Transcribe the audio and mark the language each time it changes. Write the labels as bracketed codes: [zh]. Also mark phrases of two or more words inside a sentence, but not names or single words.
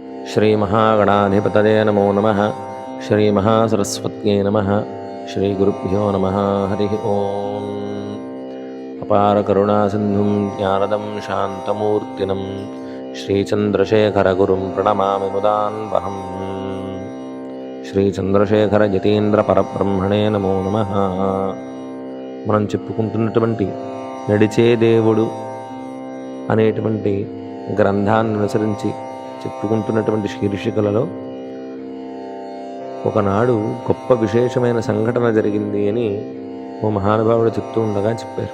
[sa] श्रीमहागणाधिपतये नमो नमः। श्रीमहासरस्वत्यै नमः। श्रीगुरुभ्यो नमः। हरिः ओम्। अपारकरुणासिन्धुं ज्ञानदं शान्तमूर्तिनं श्रीचन्द्रशेखरगुरुं प्रणमामि मुदान्वहम्। శ్రీచంద్రశేఖరయతీంద్రపరబ్రహ్మణే నమో నమః. [te] మనం చెప్పుకుంటున్నటువంటి నడిచే దేవుడు అనేటువంటి గ్రంథాన్ని అనుసరించి చెప్పుకుంటున్నటువంటి శీర్షికలలో ఒకనాడు గొప్ప విశేషమైన సంఘటన జరిగింది అని ఓ మహానుభావుడు చెప్తూ ఉండగా చెప్పారు.